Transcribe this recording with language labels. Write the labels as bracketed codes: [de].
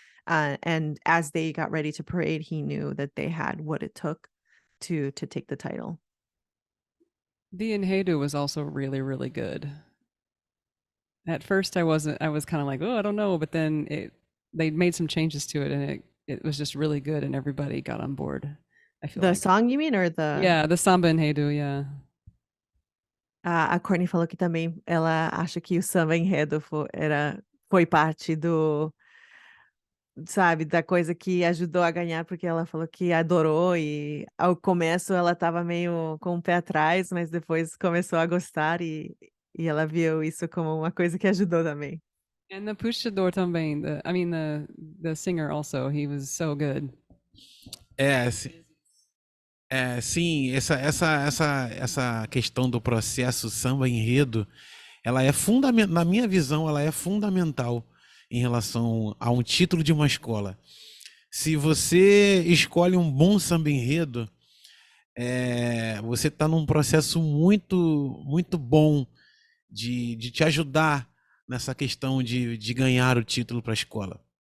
[en] And as they got ready to parade, he knew that they had what it took to take the title. The Enhedu was also really, really good. At first I was kind of like, oh, I don't know, but then they made some changes to it and it was just really good and everybody got on board. I feel The like. song, you mean, or the... Yeah, the samba enredo, yeah. [pt] A Courtney falou que também ela acha que o samba enredo foi parte do, sabe, da coisa que ajudou a ganhar, porque ela falou que adorou e ao começo ela estava meio com o pé atrás, mas depois começou a gostar e ela viu isso como uma coisa que ajudou também. [en] And the puxador [pt] também, [en] the singer also, he was so good. [pt] Sim, essa questão do processo samba enredo, ela é fundamental, na minha visão, ela é fundamental em relação a um título de uma escola. Se você escolhe um bom samba enredo, você está num processo muito, muito bom de te ajudar nessa questão de ganhar o título para a escola.